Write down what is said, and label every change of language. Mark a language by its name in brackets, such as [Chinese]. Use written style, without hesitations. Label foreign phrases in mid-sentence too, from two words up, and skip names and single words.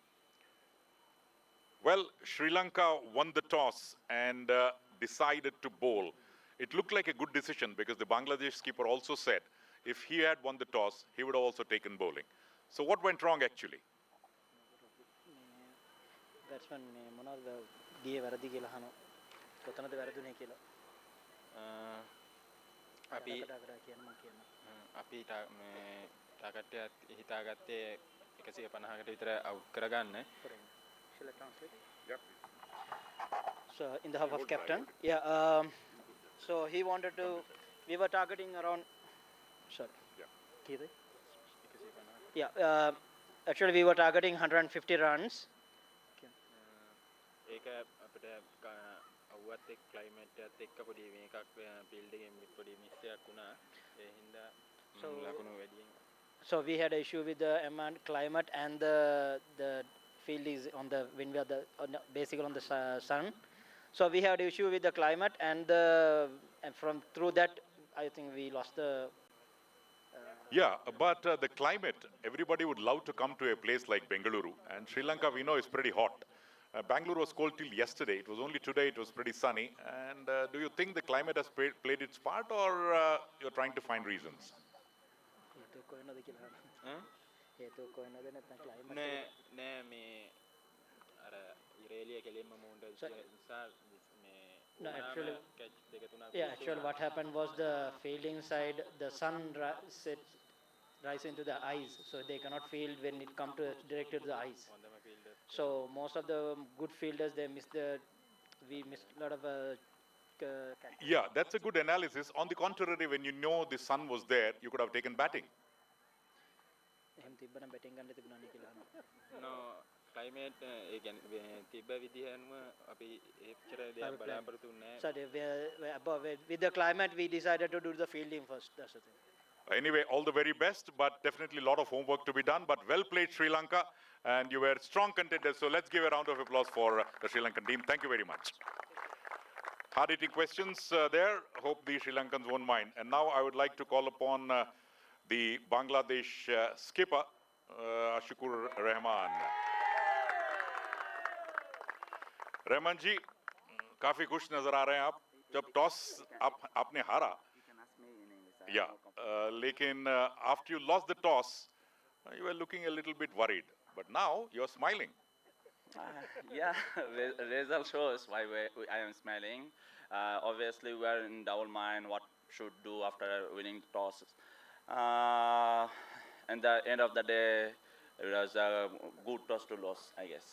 [English] Well, Sri Lanka won the toss and decided to bowl. It looked like a good decision because the Bangladesh skipper also said if he had won the toss, he would have also taken bowling. So what went wrong actually? [Sinhala] Batsman මොනවාද ගියේ වැරදි කියලා අහනවා. කොතනද වැරදුනේ කියලා. අපි අපි ටාගට් එක හිතාගත්තේ 150කට විතර අවුට් කරගන්න. [English] Shall I translate? Yeah. So in the half of captain, yeah. So he wanted to. We were targeting around. Sorry. Yeah. Yeah. Actually, we were targeting 150 runs. [Sinhala] ඒක අපිට අවුවත් එක් ක්ලයිමේට් එකත් එක්ක පොඩි මේකක් ෆීල්ඩ් එකේ පොඩි මිස් එකක් වුණා. ඒ හින්දා ලකුණු වැඩියෙන්. [English] so we had an issue with the climate, and the field is on the when we are basically on the sun. So we had issue with the climate, and from through that, I think we lost the. Yeah, but the climate, everybody would love to come to a place like Bengaluru, and Sri Lanka, we know, is pretty hot. Bangalore was cold till yesterday. It was only today it was pretty sunny. And do you think the climate has played its part, or you're trying to find reasons? [Sinhala] නෑ මේ අර ඉරේලිය කෙලින්ම මූන්ට නිසා මේ [English] No, actually, [Sinhala] catch දෙක තුනක් [English] yeah, actually what happened was the fielding side, the sun rise into the eyes, so they cannot field when it comes to directed to the eyes. So most of the good fielders, we missed a lot of yeah, that's a good analysis. On the contrary, when you know the sun was there, you could have taken batting. no climate [Sinhala] ඒ කියන්නේ තිබ්බ විදිහම අපි එච්චර දෙයක් බලාපොරොත්තු නැහැ. [English] So with the climate, we decided to do the fielding first. That's the thing. Anyway, all the very best, but definitely a lot of homework to be done. But well played, Sri Lanka, and you were strong contenders. So let's give a round of applause for the Sri Lankan team. Thank you very much. Hard-hitting questions there. Hope the Sri Lankans won't mind. And now I would like to call upon the Bangladesh skipper, Ashikur Rahman. [Hindi] रहमान जी, काफी खुश नजर आ रहे हैं आप. जब टॉस आपने हारा, [English] yeah, लेकिन after you lost the toss, you were looking a little bit worried. But now you're smiling. Yeah, result shows why I am smiling. Obviously, we are in double mind what should do after winning the toss. And the end of the day, it was a good toss to lose, I guess.